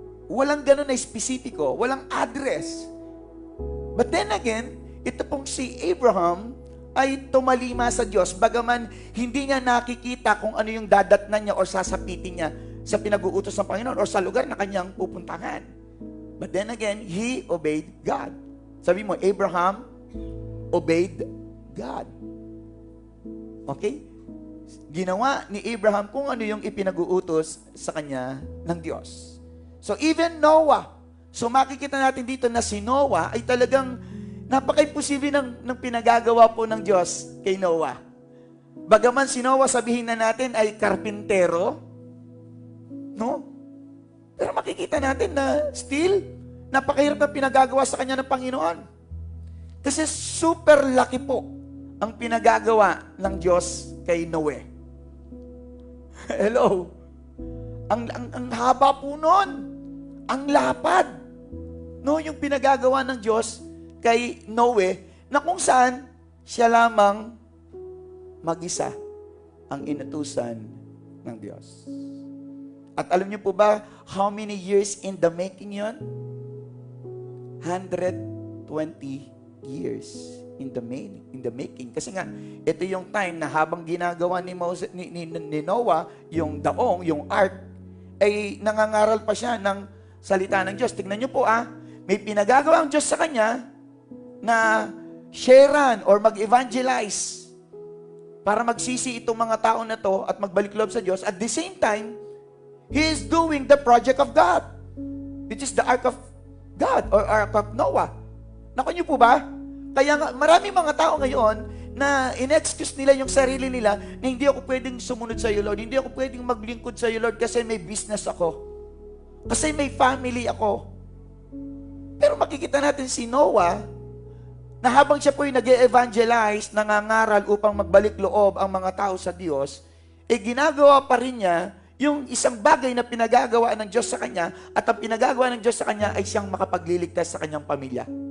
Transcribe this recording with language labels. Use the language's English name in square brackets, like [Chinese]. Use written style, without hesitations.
[Filipino] Walang ganun na espesipiko, walang address. [English] But then again, [Filipino] ito pong si Abraham ay tumalima sa Diyos, bagaman hindi niya nakikita kung ano yung dadatnan niya o sasapitin niya sa pinag-uutos ng Panginoon o sa lugar na kanyang pupuntahan. [English] But then again, he obeyed God. [Filipino] Sabi mo, [English] Abraham obeyed God. Okay? [Filipino] Ginawa ni Abraham kung ano yung ipinag-uutos sa kanya ng Diyos. So even Noah, so makikita natin dito na si Noah ay talagang napaka-imposible ng pinagagawa po ng Diyos kay Noah. Bagaman si Noah, sabihin na natin, ay karpintero, no? Pero makikita natin na still, napakahirap na pinagagawa sa kanya ng Panginoon. Kasi super laki po ang pinagagawa ng Diyos kay Noe. Hello? Ang haba po nun. Ang lapad. No, yung pinagagawa ng Diyos kay Noe, na kung saan siya lamang mag-isa ang inutusan ng Diyos. At alam niyo po ba, [English] how many years in the making yon? 120 years in the making. [Filipino] Kasi nga, ito yung time na habang ginagawa ni Noah, yung daong, yung ark, ay nangangaral pa siya ng salita ng Diyos. Tignan niyo po may pinagagawa ang Diyos sa kanya na sharean or mag-evangelize para magsisi itong mga tao na to at magbalik loob sa Diyos. [English] At the same time, he is doing the project of God, which is the Ark of God or Ark of Noah. [Filipino] Naku niyo po ba? Kaya nga, marami mga tao ngayon na in-excuse nila yung sarili nila na hindi ako pwedeng sumunod sa iyo, Lord. Hindi ako pwedeng maglingkod sa iyo, Lord, kasi may business ako. Kasi may family ako. Pero makikita natin si Noah, na habang siya po'y nag-evangelize, nangangaral upang magbalik loob ang mga tao sa Diyos, ginagawa pa rin niya yung isang bagay na pinagagawa ng Diyos sa kanya, at ang pinagagawa ng Diyos sa kanya ay siyang makapagliligtas sa kanyang pamilya.